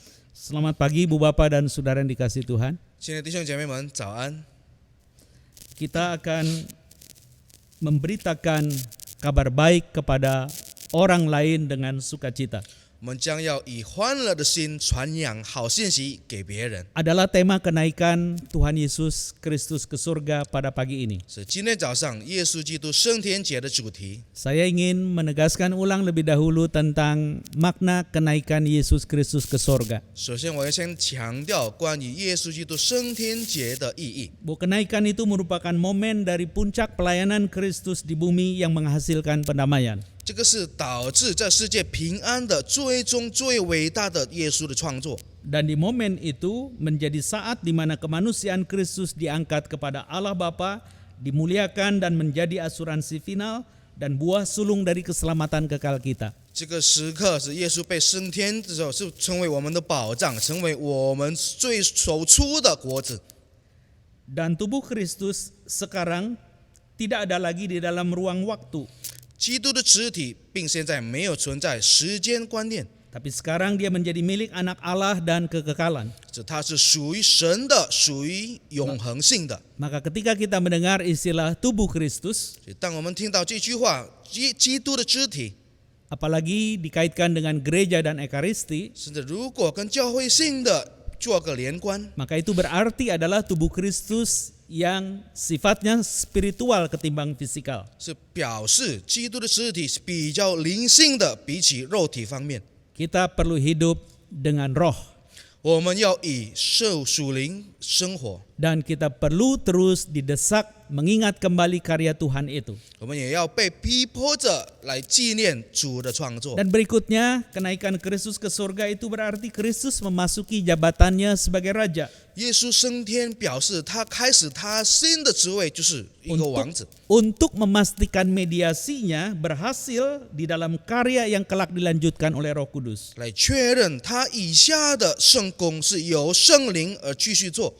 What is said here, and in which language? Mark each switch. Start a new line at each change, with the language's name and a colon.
Indonesian: Selamat pagi Ibu Bapak dan Saudara yang dikasihi Tuhan.
Chinese: 亲爱的弟兄姐妹们，早安！
Indonesian: Kita akan memberitakan kabar baik kepada orang lain dengan sukacita.
Chinese: 我们将要以欢乐的心传扬好信息给别人。
Indonesian: Adalah tema kenaikan Tuhan Yesus Kristus ke surga pada pagi ini.
Chinese: 是今天早上耶稣基督升天节的主题。
Indonesian: Saya ingin menegaskan ulang lebih dahulu tentang makna kenaikan Yesus Kristus ke surga.
Chinese: 首先，我要先强调关于耶稣基督升天节的意义。
Indonesian: Bahwa kenaikan itu merupakan momen dari puncak pelayanan Kristus di bumi yang menghasilkan pendamaian.
Chinese: 这个是导致在世界平安的最终最伟大的耶稣的创作。
Indonesian: Dan di momen itu menjadi saat di mana kemanusiaan Kristus diangkat kepada Allah Bapa, dimuliakan dan menjadi asuransi final dan buah sulung dari keselamatan kekal kita.
Chinese: 这个时刻是耶稣被升天的时候，是成为我们的保障，成为我们最首出的果子。
Indonesian: Dan tubuh Kristus sekarang tidak ada lagi di dalam ruang waktu.
Chinese: 基督的肢体并现在没有存在时间观念，
Indonesian: Tapi sekarang dia menjadi milik anak Allah dan kekekalan.
Chinese: 它是属于神的，属于永恒性的。
Indonesian: Maka ketika kita mendengar istilah tubuh Kristus,
Chinese: 所以当我们听到这句话，基督的肢体，
Indonesian: apalagi dikaitkan dengan gereja dan ekaristi,
Chinese: 甚至如果跟教会性的做个连贯，
Indonesian: maka itu berarti adalah tubuh Kristus yang sifatnya spiritual ketimbang fisikal.
Chinese: 是表示基督的肢体是比较灵性的，比起肉体方面，
Indonesian: Kita perlu hidup dengan roh
Chinese: 我们要以属灵生活，
Indonesian: dan kita perlu terus didesak mengingat kembali karya Tuhan itu.
Chinese: 我们也要被逼迫着来纪念主的创作。
Indonesian: Dan berikutnya, kenaikan Kristus ke surga itu berarti Kristus memasuki jabatannya sebagai raja.
Chinese: 耶稣升天表示他开始他新的职位，就是一个王子。
Indonesian: Untuk memastikan mediasinya berhasil di dalam karya yang kelak dilanjutkan oleh Roh Kudus.
Chinese: 来确认他以下的圣工是由圣灵而继续做，